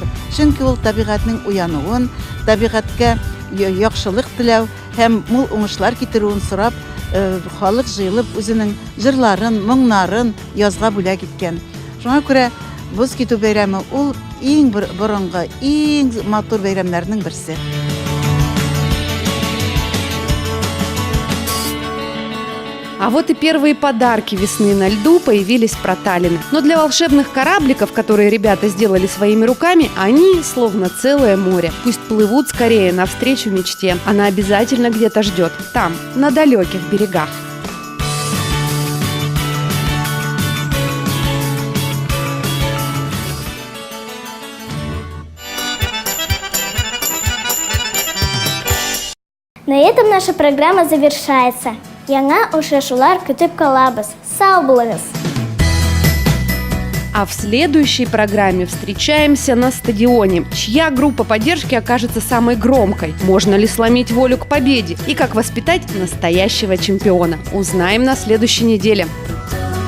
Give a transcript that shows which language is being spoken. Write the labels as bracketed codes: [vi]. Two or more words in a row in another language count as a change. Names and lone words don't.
[tt] Чөнки ул табигатьнең уянуын, табигатькә яхшылык теләү һәм мул уңышлар китерүен сорап, халык җыелып үзенең җырларын, моңнарын язга бүләк иткән. Шуңа күрә боз китү бәйрәме ул иң борынгы, иң матур бәйрәмнәрнең берсе. [ru] А вот и первые подарки весны на льду появились проталины. Но для волшебных корабликов, которые ребята сделали своими руками, они словно целое море. Пусть плывут скорее навстречу мечте. Она обязательно где-то ждет. Там, на далеких берегах. На этом наша программа завершается. [tt] Яңа ошашулар көтеп калабыз. Сау булыгыз! [ru] А в следующей программе встречаемся на стадионе. Чья группа поддержки окажется самой громкой? Можно ли сломить волю к победе? И как воспитать настоящего чемпиона? Узнаем на следующей неделе.